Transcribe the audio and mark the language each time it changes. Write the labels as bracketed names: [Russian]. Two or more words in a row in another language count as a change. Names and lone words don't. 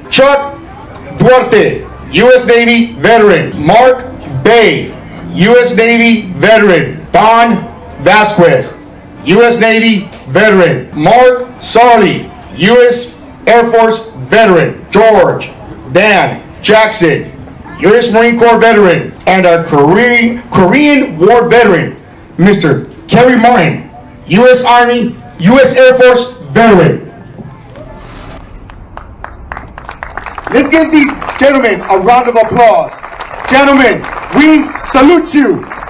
[English] Chuck Duarte, U.S. Navy veteran. Mark Bay, U.S. Navy veteran. Don Vasquez, U.S. Navy veteran. Mark Sarley, U.S. Air Force veteran. George Dan Jackson, U.S. Marine Corps veteran. And our Korean War veteran, Mr. Kerry Martin, U.S. Army, U.S. Air Force veteran. Let's give these gentlemen a round of applause. Gentlemen, we salute you.